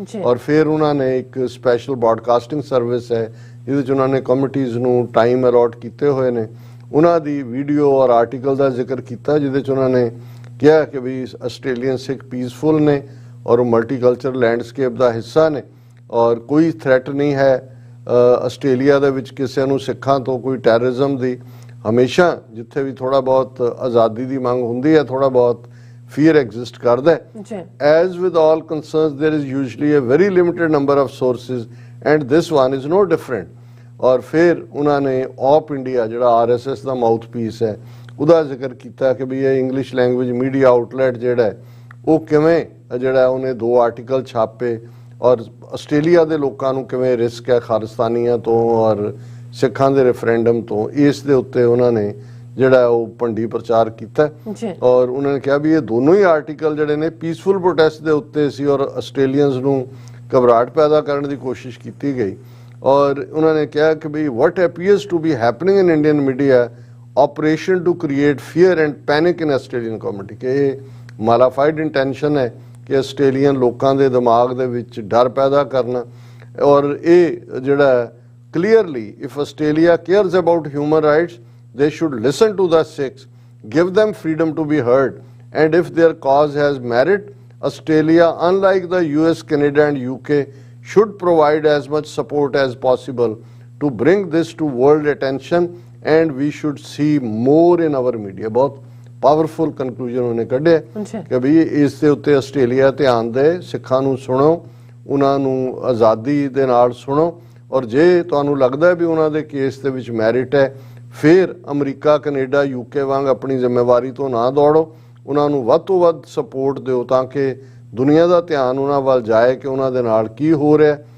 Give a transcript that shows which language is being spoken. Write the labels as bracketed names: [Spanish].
[Punjabi] ਔਰ ਫਿਰ ਉਹਨਾਂ ਨੇ ਇੱਕ ਸਪੈਸ਼ਲ ਬ੍ਰੌਡਕਾਸਟਿੰਗ ਸਰਵਿਸ ਹੈ ਜਿਹਦੇ 'ਚ ਉਹਨਾਂ ਨੇ ਕਮਿਟੀਜ਼ ਨੂੰ ਟਾਈਮ ਅਲਾਟ ਕੀਤੇ ਹੋਏ ਨੇ, ਉਹਨਾਂ ਦੀ ਵੀਡੀਓ ਔਰ ਆਰਟੀਕਲ ਦਾ ਜ਼ਿਕਰ ਕੀਤਾ ਜਿਹਦੇ 'ਚ ਉਹਨਾਂ ਨੇ ਕਿਹਾ ਕਿ ਵੀ ਆਸਟ੍ਰੇਲੀਅਨ ਸਿੱਖ ਪੀਸਫੁਲ ਨੇ ਔਰ ਉਹ ਮਲਟੀਕਲਚਰ ਲੈਂਡਸਕੇਪ ਦਾ ਹਿੱਸਾ ਨੇ, ਔਰ ਕੋਈ ਥ੍ਰੈਟ ਨਹੀਂ ਹੈ ਆਸਟ੍ਰੇਲੀਆ ਦੇ ਵਿੱਚ ਕਿਸੇ ਨੂੰ ਸਿੱਖਾਂ ਤੋਂ ਕੋਈ ਟੈਰਰਿਜ਼ਮ ਦੀ। ਹਮੇਸ਼ਾ ਜਿੱਥੇ ਵੀ ਥੋੜਾ ਬਹੁਤ ਆਜ਼ਾਦੀ ਦੀ ਮੰਗ ਹੁੰਦੀ ਹੈ ਥੋੜਾ ਬਹੁਤ [English] fear exist [Punjabi] ਕਰਦਾ ਹੈ। [English] As with all concerns there is usually a very limited number of sources and this one is no different। [Punjabi] ਔਰ ਫਿਰ ਉਹਨਾਂ ਨੇ ਆਪ ਇੰਡੀਆ ਜਿਹੜਾ RSS ਦਾ ਮਾਊਥ ਪੀਸ ਹੈ ਉਹਦਾ ਜ਼ਿਕਰ ਕੀਤਾ ਕਿ ਵੀ ਇਹ ਇੰਗਲਿਸ਼ ਲੈਂਗੁਏਜ ਮੀਡੀਆ ਆਊਟਲੈਟ ਜਿਹੜਾ ਹੈ ਉਹ ਕਿਵੇਂ ਜਿਹੜਾ ਉਹਨੇ 2 ਆਰਟੀਕਲ ਛਾਪੇ ਔਰ ਆਸਟ੍ਰੇਲੀਆ ਦੇ ਲੋਕਾਂ ਨੂੰ ਕਿਵੇਂ ਰਿਸਕ ਹੈ ਖਾਲਿਸਤਾਨੀਆਂ ਤੋਂ ਔਰ ਸਿੱਖਾਂ ਦੇ ਰੈਫਰੈਂਡਮ ਤੋਂ, ਇਸ ਦੇ ਉੱਤੇ ਉਹਨਾਂ ਨੇ ਜਿਹੜਾ ਉਹ ਭੰਡੀ ਪ੍ਰਚਾਰ ਕੀਤਾ। ਔਰ ਉਹਨਾਂ ਨੇ ਕਿਹਾ ਵੀ ਇਹ ਦੋਨੋਂ ਹੀ ਆਰਟੀਕਲ ਜਿਹੜੇ ਨੇ ਪੀਸਫੁਲ ਪ੍ਰੋਟੈਸਟ ਦੇ ਉੱਤੇ ਸੀ ਔਰ ਆਸਟ੍ਰੇਲੀਅਨਸ ਨੂੰ ਘਬਰਾਹਟ ਪੈਦਾ ਕਰਨ ਦੀ ਕੋਸ਼ਿਸ਼ ਕੀਤੀ ਗਈ। ਔਰ ਉਹਨਾਂ ਨੇ ਕਿਹਾ ਕਿ ਵੀ [English] what appears to be happening in Indian media operation to create fear and panic in Australian community, [Punjabi] ਕਿ ਇਹ ਮਾਲਾਫਾਈਡ ਇੰਟੈਂਸ਼ਨ ਹੈ ਕਿ ਆਸਟ੍ਰੇਲੀਅਨ ਲੋਕਾਂ ਦੇ ਦਿਮਾਗ ਦੇ ਵਿੱਚ ਡਰ ਪੈਦਾ ਕਰਨਾ। ਔਰ ਇਹ ਜਿਹੜਾ [English] clearly if Australia cares about human rights they should listen to the Sikhs, give them freedom to be heard, and if their cause has merit, Australia, unlike the US, Canada and UK, should provide as much support as possible to bring this to world attention, and we should see more in our media। [Punjabi] बहुत powerful conclusion ਉਹਨੇ ਕੱਢਿਆ ਕਿ ਵੀ ਇਸ ਦੇ ਉੱਤੇ Australia ਧਿਆਨ ਦੇ, ਸਿੱਖਾਂ ਨੂੰ ਸੁਣੋ, ਉਹਨਾਂ ਨੂੰ ਆਜ਼ਾਦੀ ਦੇ ਨਾਲ ਸੁਣੋ, ਔਰ ਜੇ ਤੁਹਾਨੂੰ ਲੱਗਦਾ ਵੀ ਉਹਨਾਂ ਦੇ ਕੇਸ ਦੇ ਵਿੱਚ ਮੈਰਿਟ ਹੈ ਫਿਰ ਅਮਰੀਕਾ, ਕੈਨੇਡਾ, UK ਵਾਂਗ ਆਪਣੀ ਜ਼ਿੰਮੇਵਾਰੀ ਤੋਂ ਨਾ ਦੌੜੋ, ਉਹਨਾਂ ਨੂੰ ਵੱਧ ਤੋਂ ਵੱਧ ਸਪੋਰਟ ਦਿਓ ਤਾਂ ਕਿ ਦੁਨੀਆ ਦਾ ਧਿਆਨ ਉਹਨਾਂ ਵੱਲ ਜਾਏ ਕਿ ਉਹਨਾਂ ਦੇ ਨਾਲ ਕੀ ਹੋ ਰਿਹਾ।